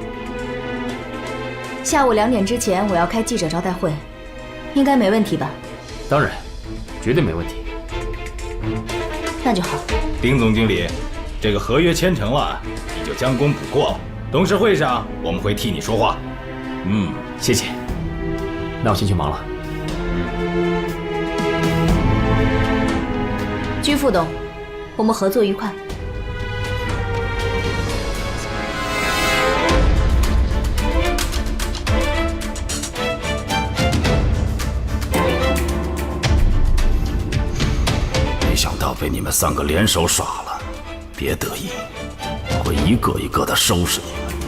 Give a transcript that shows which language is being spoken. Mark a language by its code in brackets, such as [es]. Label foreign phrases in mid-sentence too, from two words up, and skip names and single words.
[zh] 下午2點之前我要開記者招待會，應該沒問題吧？當然，絕對沒問題。那就好。丁總經理，這個合約簽成了，你就將功補過。董事會上我們會替你說話。謝謝。那我先去忙了。居副董， 我们合作愉快。没想到被你们3个联手耍了，别得意，我会一个一个的收拾你们。